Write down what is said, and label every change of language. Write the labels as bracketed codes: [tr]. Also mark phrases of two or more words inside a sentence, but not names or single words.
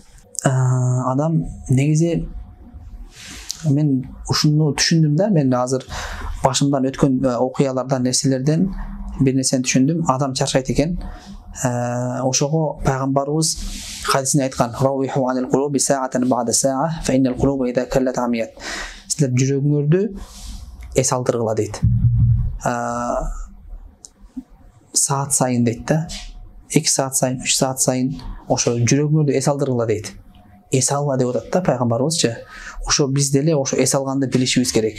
[ky] Адам негизи мен ушуну түшүндүм да. Мен азыр башымдан өткөн окуялардан, нерселерден бир нерсени түшүндүм. Адам чарчайт экен. Ошого пайгамбарыбыз хадисинде айткан: [ar] "روحوا عن القلوب ساعة بعد ساعة فإن القلوب إذا كلت عميت." [ky] Силер жүрөгүңөрдү эс алдыргыла дейт. Саат сайын дейт да. 2 саат сайын, 3 саат сайын ошо жүрөгүңөрдү эс алдыргыла дейт. Эс алгыла деп атат да пайгамбарыбызчы. Ошо биз деле ошо эс алганды билишибиз керек.